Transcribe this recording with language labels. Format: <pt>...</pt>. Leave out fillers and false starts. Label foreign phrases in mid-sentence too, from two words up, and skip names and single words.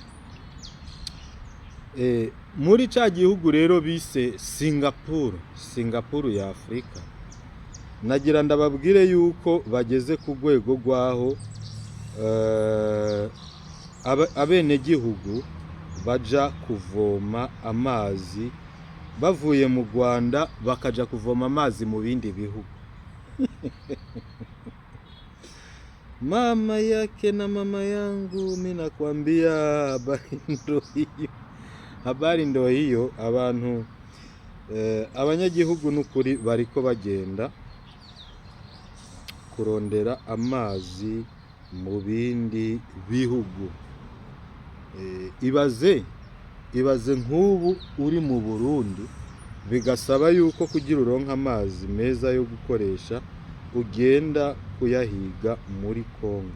<rn>Muri cya gihugu rero bise Singapore ya Afrika, nagira ndababwire yuko bageze ku rwego rwaho abene gihugu baja kuvoma amazi bavuye mu Rwanda, bakaja kuvoma amazi mu bindi bihugu.</rn> <sw>Mama yake na mama yangu, mimi nakwambia habari ndo hiyo.</sw> <rn>Abantu abanyagihugu n'ukuri bariko bagenda kurondera amazi mu bindi bihugu. Ibaze nk'ubu uri mu Burundi, bigasaba yuko kugira uronka amazi meza yo gukoresha ugenda kuyahiga muri Kongo.</rn>